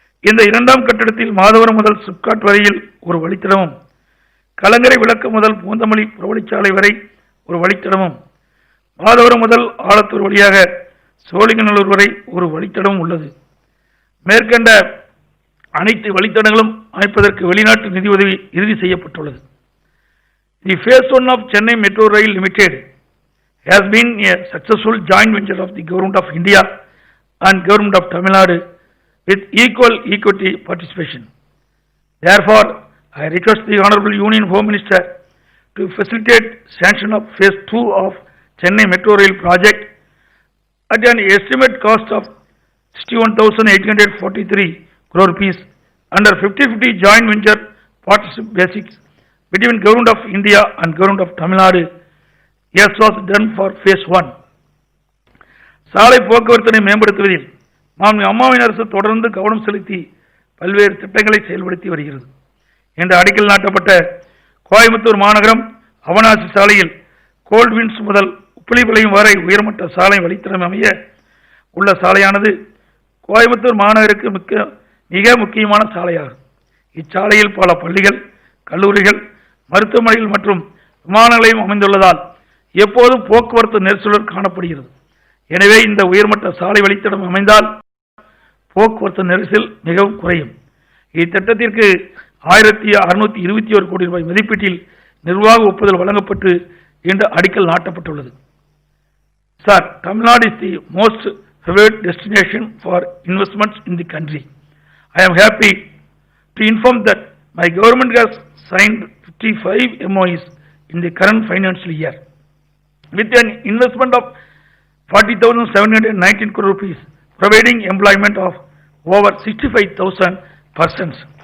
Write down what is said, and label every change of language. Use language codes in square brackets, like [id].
[ta] இந்த 2ஆம் கட்டத்தில் மாதவரம் முதல் சிப்காட் வரையில் ஒரு வழித்தடமும், கலங்கரை விளக்கு முதல் பூந்தமல்லி புறவழிச்சாலை வரை ஒரு வழித்தடமும், மாதவரம் முதல் ஆலத்தூர் வழியாக சோழிங்கநல்லூர் வரை ஒரு வழித்தடமும் உள்ளது. மேற்கண்ட அனைத்து வழித்தடங்களும் அமைப்பதற்கு வெளிநாட்டு நிதி உதவி இறுதி செய்யப்பட்டுள்ளது. [en] The phase 1 of Chennai Metro Rail Limited has been a successful joint venture of the Government of India and Government of Tamil Nadu with equal participation. Therefore, I request the Honorable Union Home Minister to facilitate sanction of phase 2 of Chennai Metro Rail project at an estimate cost of 61,843 crore rupees under 50-50 joint venture partnership basis between Government of India and Government of Tamil Nadu, as was done for phase 1. [ta] சாலை போக்குவரத்தினை மேம்படுத்துவதில் மாண்புமிகு அம்மாவின் அரசு தொடர்ந்து கவனம் செலுத்தி பல்வேறு திட்டங்களை செயல்படுத்தி வருகிறது. இன்று அடிக்கல் நாட்டப்பட்ட கோயம்புத்தூர் மாநகரம் அவனாசி சாலையில் கோல்ட்வின்ஸ் முதல் உப்பிலிபாளையம் வரை உயர்மட்ட சாலை வழித்தடம் அமைய உள்ள சாலையானது கோயம்புத்தூர் மாநகருக்கு மிக முக்கியமான சாலையாகும். இச்சாலையில் பல பள்ளிகள், கல்லூரிகள், மருத்துவமனைகள் மற்றும் விமான நிலையம் அமைந்துள்ளதால் எப்போதும் போக்குவரத்து நெரிசல் காணப்படுகிறது. எனவே இந்த உயர்மட்ட சாலை வழித்தடம் அமைந்தால் போக்குவரத்து நெரிசல் மிகவும் குறையும். இத்திட்டத்திற்கு 1621 கோடி ரூபாய் மதிப்பீட்டில் நிர்வாக ஒப்புதல் வழங்கப்பட்டு இன்று அடிக்கல் நாட்டப்பட்டுள்ளது. [en] Sir, Tamil Nadu is the most favored destination for investments in the country. I am happy to inform that my government has signed 55 MOUs in the current financial year with an investment of 40,719 crore rupees, providing employment of over 65,000 persons.